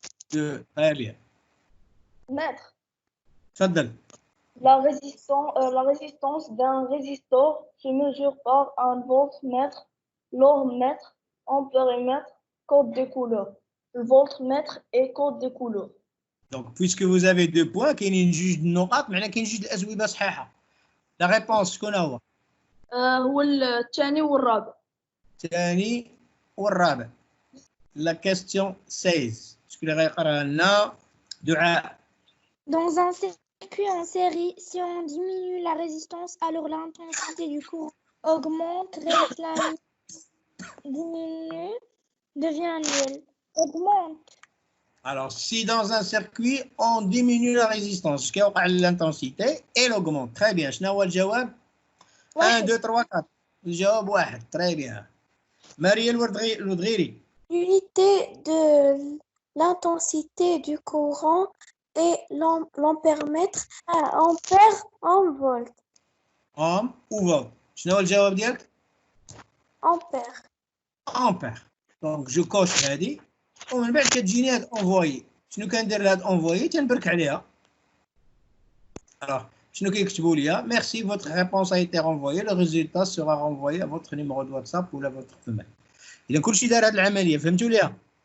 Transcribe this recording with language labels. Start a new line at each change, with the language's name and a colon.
French: 2. Très bien. Maître.
Arabic: Fadal.
French: La résistance d'un résistor se mesure par un voltmètre, l'ohmmètre, ampérimètre, code des couleurs. Le voltmètre et code des couleurs. Donc, puisque vous avez 2 points,
Arabic: كاينين جوج النقاط معناها كاين جوج الأجوبة صحيحة.
French: La réponse
Arabic: شكون هو؟ هو الثاني والرابع. الثاني والرابع.
French: La question 16.
Arabic: شكون اللي غيقراها لنا؟ دعاء.
French: Dans un circuit en série, si on diminue la résistance, alors l'intensité du courant augmente, reste la diminue, devient nulle. Augmente. Alors, si dans un circuit, on diminue la résistance, ce qui est l'intensité, elle augmente. Très bien.
Arabic: شنو هو الجواب؟ 1, 2, 3, 4. الجواب 1. Très bien.
French: Marie الودغيري. L'unité de l'intensité du courant est l'ampèremètre, ampère en volt. Ohm ou volt.
Arabic: شنو هو الجواب ديالك؟
French: Ampère. Ampère. Donc, je coche هذه.
Arabic: ومن بعد كتجيني هاد انفويي. شنو كندير لهاد انفويي؟ تنبرك عليها.
French: Alors,
Arabic: شنو كيكتبوا ليا؟
French: Merci, votre réponse a été renvoyée. Le résultat sera renvoyé à votre numéro de WhatsApp ou à votre email.
Arabic: إذا كلشي دار هاد العملية، فهمتوا ليها؟